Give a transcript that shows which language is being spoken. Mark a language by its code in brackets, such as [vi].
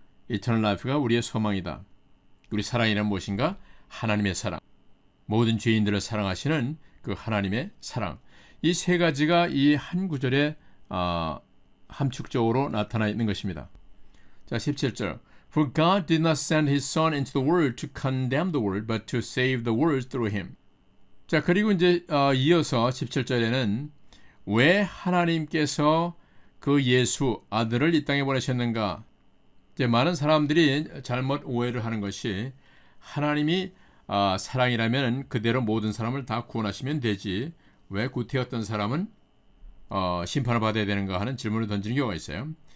[ko] Eternal Life가 우리의 소망이다. 우리 사랑이란 무엇인가? 하나님의 사랑. 모든 죄인들을 사랑하시는 그 하나님의 사랑. 이 세 가지가 이 한 구절에 함축적으로 나타나 있는 것입니다. 자, 17절. [en] For God did not send his Son into the world to condemn the world, but to save the world through him. [ko] 자, 그리고 이제 이어서 17절에는 왜 하나님께서 그 예수 아들을 이 땅에 보내셨는가? 이제 많은 사람들이 잘못 오해를 하는 것이 하나님이 사랑이라면 그대로 모든 사람을 다 구원하시면 되지 왜 구태였던 사람은 심판을 받아야 되는가 하는 질문을 던지는 경우가 있어요.